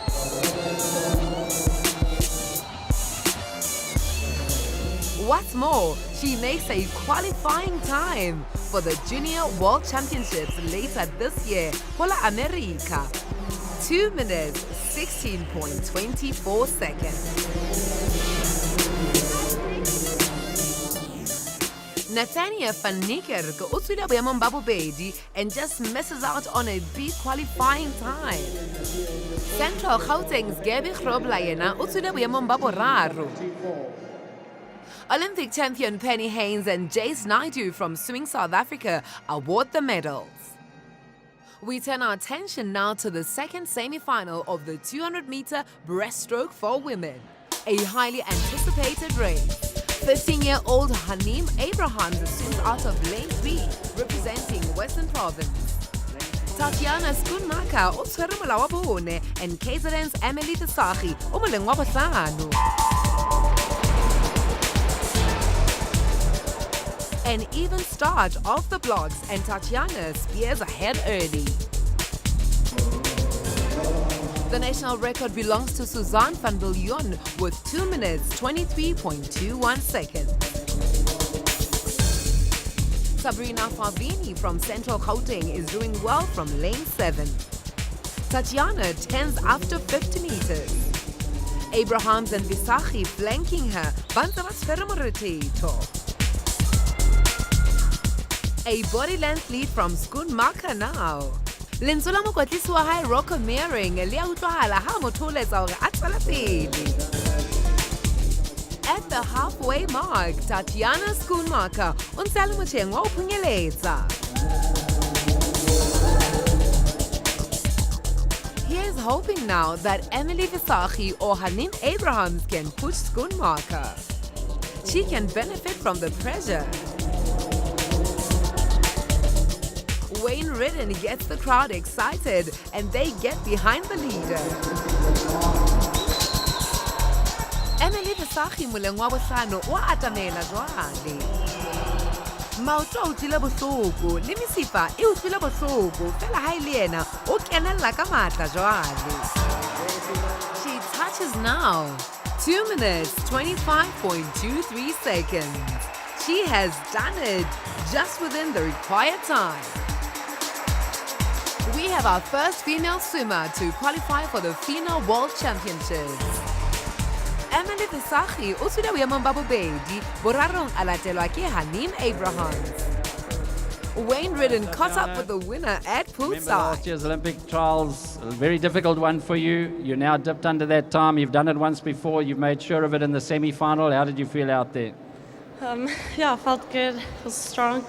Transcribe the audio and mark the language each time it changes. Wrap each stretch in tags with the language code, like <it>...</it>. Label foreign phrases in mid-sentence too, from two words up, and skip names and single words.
<en>What's more, she makes a qualifying time for the Junior World Championships later this year, Hola America. 2 minutes, 16.24 seconds. Nathaniel van Niekerk</en> <st>o tswile boemong ba bobedi</st> <en>and just misses out on a big qualifying time.</en> <st>Central Gauteng's Gabby Grobler yena o tswile boemong ba boraro.</st> <en>Olympic champion Penny Haynes and Jace Naidu from Swimming South Africa award the medals. We turn our attention now to the second semi-final of the 200-meter breaststroke for women, a highly anticipated race. 15-year-old Hanim Abrahams swims out of lane 3, representing Western Province.</en> <st>Tatiana Schumacher o tshwere mola wa bone, and KZN's Emily Tesagi o moleng wa bohlano.</st> <en>An even start off the blocks, and Tatiana spears ahead early. The national record belongs to Suzanne van Biljon with 2 minutes, 23.21 seconds. Sabrina Favini from Central Gauteng is doing well from lane 7. Tatiana turns after 50 meters. Abrahams and Visachi flanking her. A body length lead from Schoonmaker now.</en> <st>lentswe la mokotlisi wa hae Rocco Meering le a utlwahala ha motho o letsa hore a tswela pele.</st> <en>At the halfway mark,</en> <st>Tatiana Schoonmaker o ntse a le motjheng wa ho phunyeletsa.</st> <en>He is hoping now that Emily Visagie or Hanim Abrahams can push Schoonmaker. She can benefit from the pressure. Wayne Ridden gets the crowd excited and they get behind the leader.</en> <st>Emily Visagie moleng wa bohlano o atamela jwale. Maoto a utlwile bohloko le mesifa e utlwile bohloko fela ha e le yena o kenella ka matla jwale.</st> <en>She touches now. 2 minutes 25.23 seconds. She has done it just within the required time. We have our first female swimmer to qualify for the FINA World Championships.</en> <st>Emily Visagie o tswile boemong ba bobedi, borarong a latelwa ke Hanim Abrahams.</st> <en>Wayne Ridden caught up with the winner at Remember last poolside. year's Olympic trials, a very difficult one for you. You're now dipped under that time. You've done it once before. You've made sure of it in the semi-final. How did you feel out there? Yeah, I felt good. It was strong.</en>